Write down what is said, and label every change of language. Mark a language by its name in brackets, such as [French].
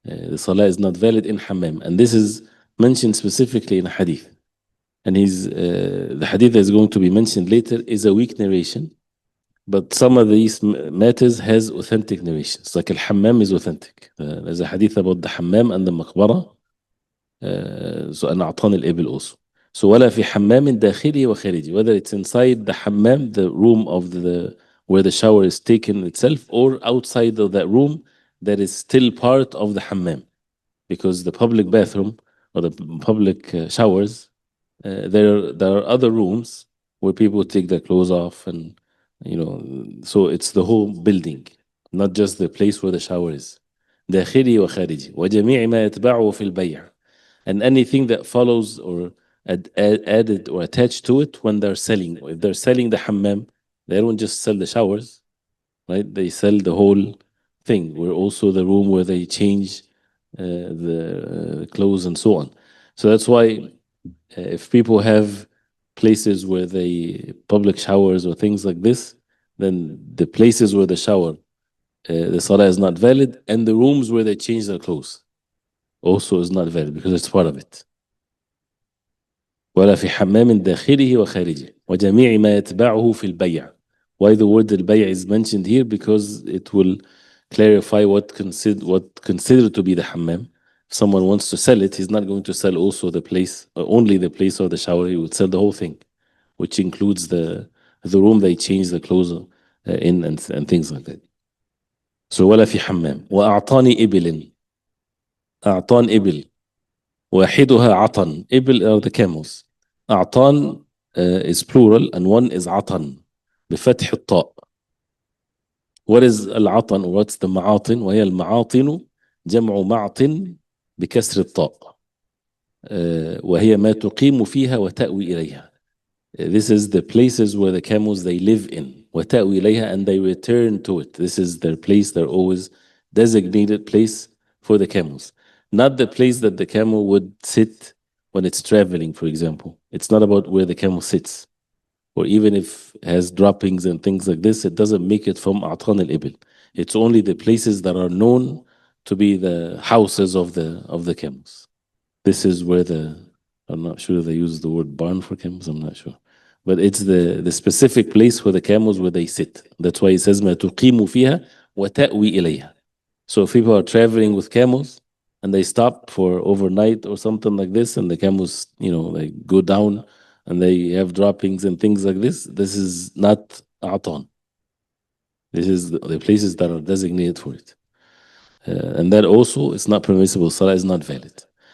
[English] The salah is not valid in hammam, and this is mentioned specifically in a hadith. And the hadith that is going to be mentioned later is a weak narration, But some of these matters has authentic narrations. Like al-Hammam is authentic. There's a hadith about the Hammam and the Maqbara. [Arabic] So أن أعطاني الإبل also. So ولا في حمام داخلي وخارجي. [English] Whether it's inside the hammam, the room of the where the shower is taken itself, or outside of that room that is still part of the hammam. Because the public bathroom or the public showers, there are other rooms where people take their clothes off, and so it's the whole building, not just the place where the shower is. [Arabic] داخلي وخارجي وجميع ما يتبعه في البيع, [English] and anything that follows or added or attached to it when they're selling. If they're selling the hammam, they don't just sell the showers, right? They sell the whole thing, where also the room where they change the clothes and so on. So that's why if people have places where they public showers or things like this, then the places where the shower, the salah is not valid, and the rooms where they change their clothes also is not valid because it's part of it. [Arabic] ولا في حمام داخله وخارجه وجميع ما يتبعه في البيع. [English] Why the word البيع is mentioned here? Because it will clarify what considered to be the hammam. If someone wants to sell it, he's not going to sell also the place, only the place of the shower. He would sell the whole thing, which includes the room they change the clothes in, and things like that. [Arabic] So ولا في حمام. وأعطاني إبل. أعطان إبل. واحدها عطن. [English] إبل are the camels. أعطان is plural, and one is [Arabic] عطن بفتح الطاء. [English] What is العطن? What's the معاطن? [Arabic] وهي المعاطن جمع معطن بكسر الطاء. وهي ما تقيم فيها وتأوي إليها. [English] This is the places where the camels they live in. [Arabic] وتأوي إليها, [English] and they return to it. This is their place, their always designated place for the camels. Not the place that the camel would sit when it's traveling, for example. It's not about where the camel sits. Or even if it has droppings and things like this, it doesn't make it from A'tan al-Ibil. It's only the places that are known to be the houses of the camels. This is where I'm not sure they use the word barn for camels, I'm not sure. But it's the specific place where the camels, where they sit. That's why it says [Arabic] ما تقيم فيها وتأوي إليها. [English] So if people are traveling with camels and they stop for overnight or something like this, and the camels, they go down and they have droppings and things like this is not A'tan. This is the places that are designated for it. And that also is not permissible. Salah is not valid.